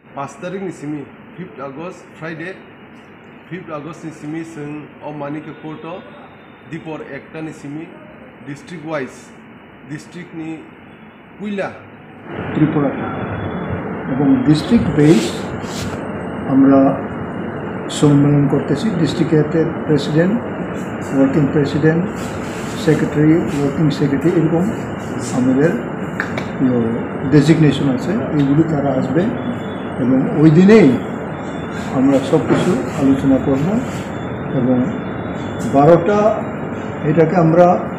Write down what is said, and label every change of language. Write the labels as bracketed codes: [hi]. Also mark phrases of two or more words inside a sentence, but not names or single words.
[trp] 5 तारिख नि सिमी 5 [en] August Friday [trp] 5 August नि सिमी जों Manikya court Tipra Motha नि सिमी [en] district wise district [trp] ni Puila [bn] Tripura এবং [en] district base [bn] আমরা সম্মেলন করতেছি ডিস্ট্রিক্টের [en] president working president secretary working secretary [bn] এরকম আমাদের ডেজিগনেশন আছে এইগুলি তারা আসবে এবং ওই দিনেই আমরা সব কিছু আলোচনা করব এবং 12টা এটাকে আমরা